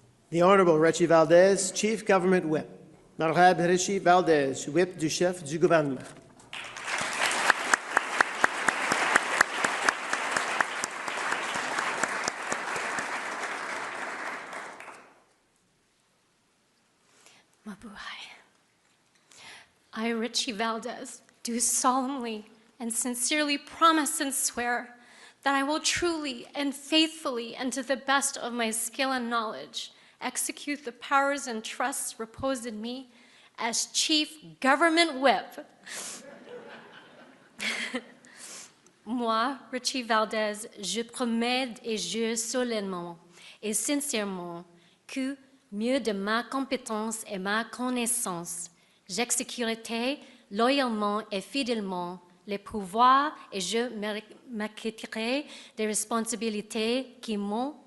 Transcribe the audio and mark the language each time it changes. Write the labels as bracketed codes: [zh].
[en] The Honourable Richie Valdez, Chief Government Whip. [fr] L'Honorable Richie Valdez, Whip du chef du gouvernement. [tl] Mabuhay. [en] I, Richie Valdez, do solemnly and sincerely promise and swear that I will truly and faithfully and to the best of my skill and knowledge execute the powers and trusts reposed in me as Chief Government Whip. [fr] Moi, Richie Valdez, je promets et jure solennellement et sincèrement que, mieux de ma compétence et ma connaissance, j'exécuterai loyalement et fidèlement les pouvoirs et je m'acquitterai des responsabilités qui m'ont